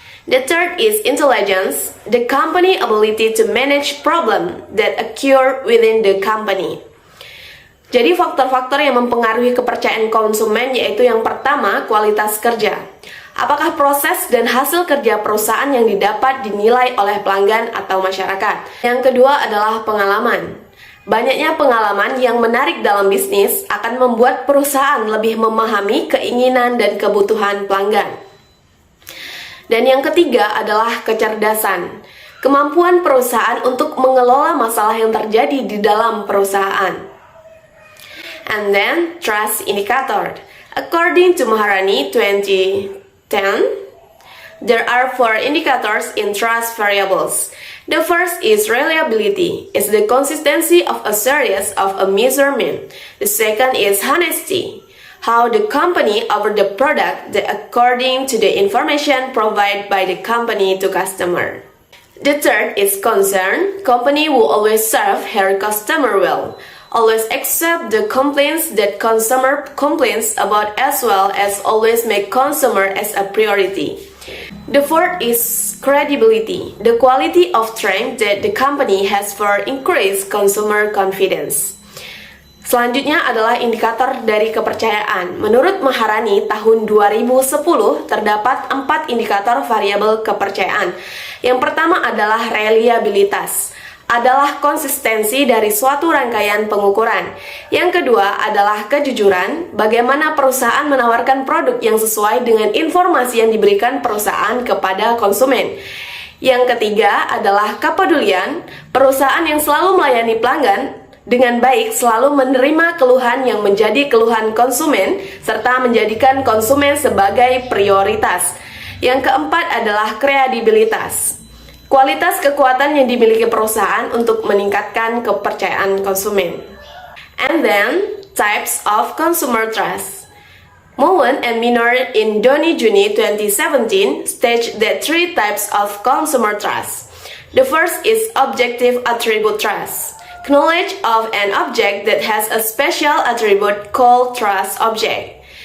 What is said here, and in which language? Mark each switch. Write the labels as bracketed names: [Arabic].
[English] The third is intelligence. The company ability to manage problem that occur within the company. [Indonesian] Jadi faktor-faktor yang mempengaruhi kepercayaan konsumen yaitu yang pertama, kualitas kerja. Apakah proses dan hasil kerja perusahaan yang didapat dinilai oleh pelanggan atau masyarakat? Yang kedua adalah pengalaman. Banyaknya pengalaman yang menarik dalam bisnis akan membuat perusahaan lebih memahami keinginan dan kebutuhan pelanggan. Dan yang ketiga adalah kecerdasan. Kemampuan perusahaan untuk mengelola masalah yang terjadi di dalam perusahaan. [English] And then, trust indicator. According to Maharani 2010, there are 4 indicators in trust variables. The first is reliability. It's the consistency of a series of a measurement. The second is honesty. How the company offer the product according to the information provided by the company to customer. The third is concern. Company will always serve her customer well. Always accept the complaints that consumer complains about as well as always make consumer as a priority. The fourth is credibility, the quality of strength that the company has for increased consumer confidence. [Indonesian] Selanjutnya adalah indikator dari kepercayaan. Menurut Maharani tahun 2010 terdapat 4 indikator variabel kepercayaan. Yang pertama adalah reliabilitas. Adalah konsistensi dari suatu rangkaian pengukuran. Yang kedua adalah kejujuran, bagaimana perusahaan menawarkan produk yang sesuai dengan informasi yang diberikan perusahaan kepada konsumen. Yang ketiga adalah kepedulian, perusahaan yang selalu melayani pelanggan dengan baik, selalu menerima keluhan yang menjadi keluhan konsumen, serta menjadikan konsumen sebagai prioritas. Yang keempat adalah kredibilitas. Kualitas kekuatan yang dimiliki perusahaan untuk meningkatkan kepercayaan konsumen. [English] And then, types of consumer trust. Moen and Minor in Doni Juni 2017 state that 3 types of consumer trust. The first is objective attribute trust. Knowledge of an object that has a special attribute called trust object.